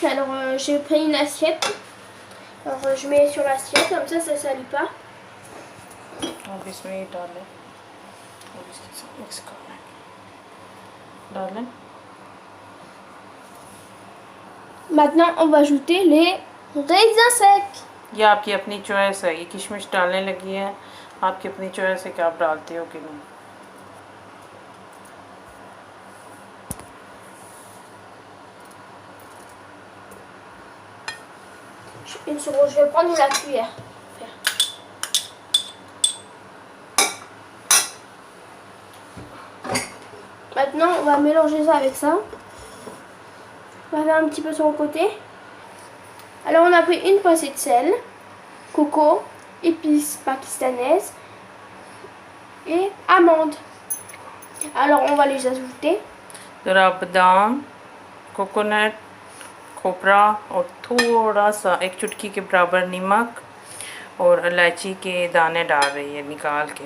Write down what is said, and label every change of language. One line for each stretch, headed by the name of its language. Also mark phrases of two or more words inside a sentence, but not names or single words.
French: Alors j'ai pris une assiette. Alors je mets sur l'assiette, comme ça salit pas.
Hindi: अब इसमें ये डालें और इसके साथ मिक्स करना है। डालें।
French: Maintenant on va ajouter les raisins secs.
Hindi: ये आपकी अपनी चॉइस है। ये किशमिश डालने लगी है, आपकी अपनी चॉइस है कि आप डालते हो कि नहीं।
French: Une seconde, je vais prendre la cuillère. Maintenant, on va mélanger ça avec ça. On va faire un petit peu sur le côté. Alors, on a pris une pincée de sel, coco, épices pakistanaises et amandes. Alors, on va les ajouter.
Hindi: ज़रा बादाम, कोकोनट, खोपरा और थोड़ा सा एक चुटकी के बराबर नमक और इलायची के दाने डाल रही है निकाल के।